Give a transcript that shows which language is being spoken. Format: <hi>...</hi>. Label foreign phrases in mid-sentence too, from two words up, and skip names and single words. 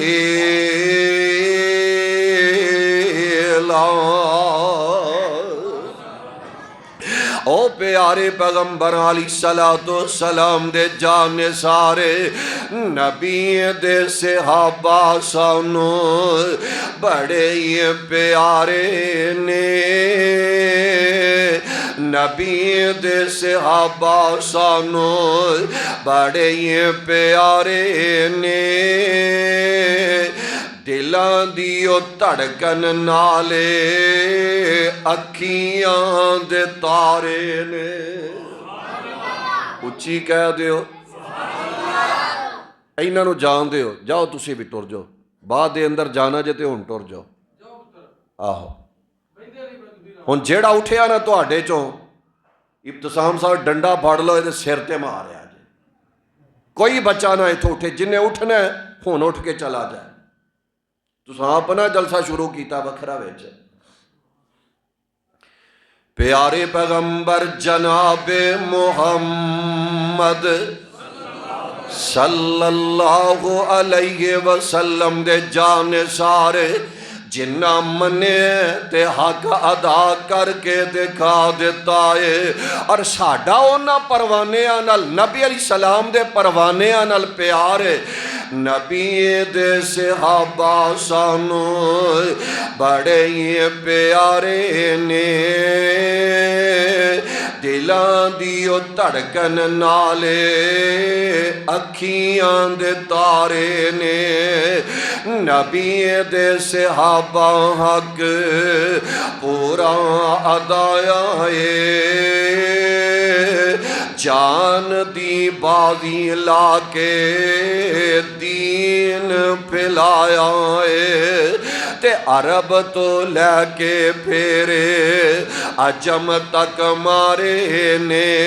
<pa>او پیارے پیغمبر علیہ السلام دے جانے سارے نبی دے صحابہ سانو بڑے ہی پیارے نے نبی دے صحابہ سانو بڑے ہی پیارے نے دلاں دیو دھڑکن نالے اکھیاں دے تارے نے اچھی کہہ دیو ایناں نو جان دیو جاؤ تسی بھی ٹر جاؤ بعد دے اندر جانا جے تے ہن ٹر جاؤ آہو ہن جیڑا اٹھیا نا تواڈے چوں ابتسام صاحب ڈنڈا پھڑ لو اے سر تے ماریا جے کوئی بچہ نہ ایتھوں اٹھے جن نے اٹھنا ہے ہن اٹھ کے چلا جائے تساں اپنا جلسہ شروع کیتا وکھرا وچ پیارے پیغمبر جناب محمد</pa> <ar>صلی اللہ علیہ وسلم</ar> <pa>دے جانے سارے جنہ منے تے حق ادا کر کے دکھا دیتا ہے اور ساڈا اونا پروانیاں نال نبی علیہ السلام دے پروانیاں نال پیار ہے نبی دے صحابہ سانو بڑے ہی پیارے نے دلاں دیو دھڑکن نالے اکھیاں دے تارے نے نبی دے صحابہ حق پورا ادایا ہے جان دی بازی لا کے دین پھیلایا ہے تے عرب تو لے کے پھیرے عجم تک مارے نے</pa>